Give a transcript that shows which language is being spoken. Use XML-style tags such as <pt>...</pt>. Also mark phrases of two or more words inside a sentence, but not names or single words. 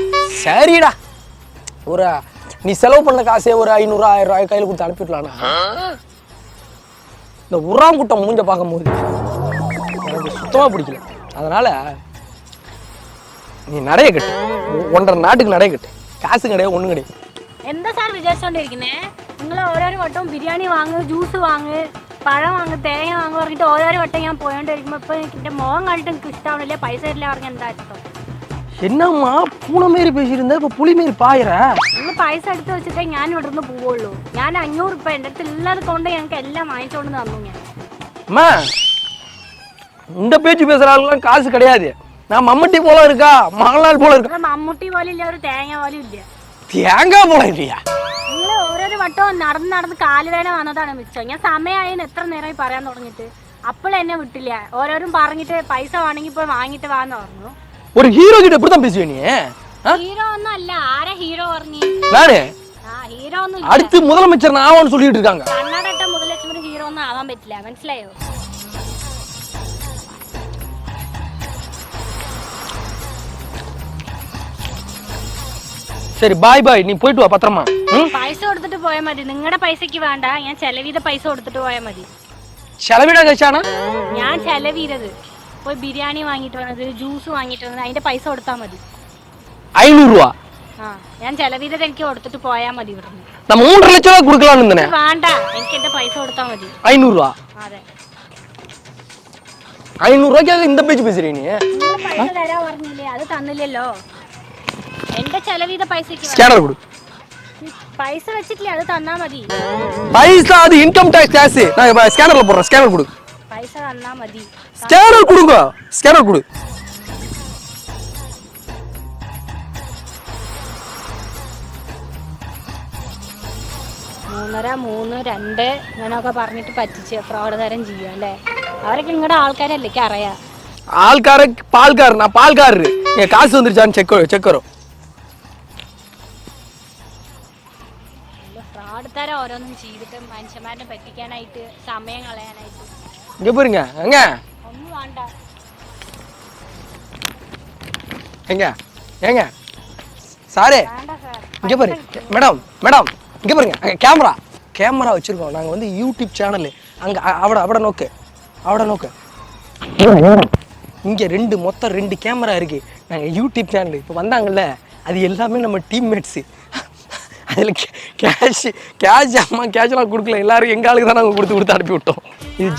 <ta>சரிடா, ஒரு நீ செலவு பண்ண காசே ஒரு 500 1000 ரூபாய் கையில் கொடுத்து அனுப்பிடலான்னா, இந்த உராங்குட்டம் மூஞ்ச பார்க்கும்போது எனக்கு சுத்தமாக பிடிக்கல. அதனால நீ நடைய கட்டு, 1.5 நாட்டுக்கு நடைய கட்டு, காசு கிடையாது ஒன்றும் கிடையாது.</ta> <ml>എന്താ സാർ വിചാരിച്ചോണ്ടിരിക്കുന്നേ? നിങ്ങൾ ഓരോരോ വട്ടവും ബിരിയാണി വാങ്ങ്, ജ്യൂസ് വാങ്ങ്, പഴം വാങ്ങ്, തേങ്ങ വാങ്ങ് പറഞ്ഞിട്ട് ഓരോരോ വട്ടം ഞാൻ പോയോണ്ടിരിക്കുമ്പോൾ ഇപ്പോൾ എൻ്റെ മുഖം കണ്ടിട്ട് എനിക്ക് ഇഷ്ടമാവില്ല, പൈസ തരില്ല പറഞ്ഞാൽ എന്താ അർത്ഥം?</ml> <ta>என்னம்மா பூனை மாரி பேசியிருந்த, இப்போ புளி மாரி பாயிற?</ta> <ml>നിങ്ങൾ പൈസ എടുത്ത് വെച്ചിട്ടേ ഞാൻ ഇവിടെ നിന്ന് പോവുള്ളൂ. ഞാൻ 500 രൂപ എൻ്റെ അടുത്ത് ഇല്ലാതെ കൊണ്ട് ഞങ്ങൾക്ക് എല്ലാം വാങ്ങിച്ചോണ്ട് തന്നു. ഞാൻ</ml> <ta>அம்மா இந்த பேச்சு பேசுகிற ஆளுலாம் காசு கிடையாது. நான் மம்மட்டி போல இருக்கா, மகளால் போல இருக்கா,</ta> <ml>മമ്മൂട്ടി പോലും ഇല്ല, ഒരു തേങ്ങ പോലും ഇല്ല.</ml> <ta>தேங்காய் போல இல்லையா?</ta> <ml>നിങ്ങൾ ഓരോരോ വട്ടവും നടന്ന് നടന്ന് കാലുവേദന വന്നതാണ് മിച്ചം. ഞാൻ സമയമായെന്ന് എത്ര നേരമായി പറയാൻ തുടങ്ങിയിട്ട്, അപ്പോഴെന്നെ വിട്ടില്ല. ഓരോരും പറഞ്ഞിട്ട് പൈസ വേണമെങ്കിൽ പോയി വാങ്ങിട്ട് വാന്ന് പറഞ്ഞു.</ml> <ta>ஒரு ஹீரோ கிட்ட இப்படி தான் பேசுவே நீ?</ta> <ml>ഹീറോ ഒന്നും അല്ല. ആരാ ഹീറോ പറഞ്ഞു?</ml> <ta>நானு</ta> <ml>ഹീറോ ഒന്നും</ml> <ta>அடுத்து முதலமைச்சர் நான் ஆவான்னு சொல்லிட்டு இருக்காங்க.</ta> <ml>കണ്ണടട്ട മുതലക്ഷ്മി ഹീറോ ഒന്നും ആവാൻ പറ്റില്ല, മനസ്സിലായോ?</ml> <ta>சரி</ta> <en>bye bye,</en> <ta>நீ போயிட்டு வா பத்திரமா.</ta> <ml>പൈസ കൊടുത്തിട്ട് പോയാൽ മതി. നിങ്ങളുടെ പൈസക്ക് വേണ്ട, ഞാൻ ചെലവ് ചെയ്ത പൈസ കൊടുത്തിട്ട് പോയാൽ മതി.</ml> <ta>செலவிட கழிச்சானா?</ta> <ml>ഞാൻ ചെലവ് ചെയ്തത് പോയി ബിരിയാണി വാങ്ങിട്ട് വന്നത്, ജ്യൂസ് വാങ്ങിട്ട് വന്നത്, അതിന്റെ പൈസ കൊടുത്താൽ മതി.</ml> <ta>500 ரூபா</ta> <ml>ഞാൻ ചെലവ് ചെയ്തത് എനിക്ക് കൊടുത്തിട്ട് പോയാൽ മതി. ഇവിടുന്ന്</ml> <ta>நம்ம 3.5 லட்சம் ரூபா கொடுக்கலாம்னு இருந்தேனே.</ta> <ml>വേണ്ട, എനിക്ക് എന്റെ പൈസ കൊടുത്താൽ മതി.</ml> <ta>500 ரூபா?</ta> <ml>അതെ.</ml> <ta>500 ரூபாய்க்காக இந்த பேச்சு பேசுறீ நீ?</ta> <ml>നിങ്ങൾ പൈസ തരാ പറഞ്ഞില്ലേ, അത് തന്നില്ലല്ലോ. എന്റെ ചെലവ് ചെയ്ത പൈസക്ക്</ml> <ta>ஸ்கேனர் கொடு.</ta> <ml>പൈസ വെച്ചിട്ടില്ലേ, അത് തന്നാ മതി.</ml> <ta>பைசா அது</ta> <en>income tax tax.</en> <ta>நான் ஸ்கேனர்ல போடுறேன், ஸ்கேனர் கொடு.</ta> <ml>പൈസ തന്നാ മതി.</ml> <ta>ஸ்கேனர் கொடுங்க, ஸ்கேனர் கொடு.</ta> <ml>3.5, 3, 2 ഇങ്ങനെയൊക്കെ പറഞ്ഞിട്ട് പറ്റിച്ച് ഫ്രോഡ് തരം ചെയ്യാം അല്ലേ? അവരൊക്കെ നിങ്ങളുടെ ആൾക്കാരല്ലേ, എനിക്ക് അറിയാം.</ml> <ta>ஆள்கார பால்கார், நான் பால்காரரு. என் காசு வந்துருச்சான்னு செக் வரும்.</ta> <ml>ഫ്രോഡ് തരം ഓരോന്നും ചെയ്തിട്ട് മനുഷ്യന്മാരെ പറ്റിക്കാനായിട്ട്, സമയം കളയാനായിട്ട്.</ml> <ta>இங்க பாருங்க, எங்க</ta> <ml>ഒന്നും വേണ്ട.</ml> <ta>ஏங்க சாரே வேண்டாம் சார். இங்கே பாரு மேடம் இங்கே பாருங்க அங்கே கேமரா வச்சுருக்கோம் நாங்கள் வந்து யூடியூப் சேனலு அங்கே</ta> <ml>അവിടെ നോക്ക്</ml> <ta>இங்கே மொத்தம் 2 கேமரா இருக்குது நாங்கள் யூடியூப் சேனல் இப்போ வந்தாங்கல்ல அது எல்லாமே நம்ம டீம்மேட்ஸு அதில் கேஷ் அம்மா கேஷ்லாம் கொடுக்கல எல்லாரும் எங்கள் ஆளுக்கு தான் நாங்கள் கொடுத்து அனுப்பி விட்டோம் இது</ta>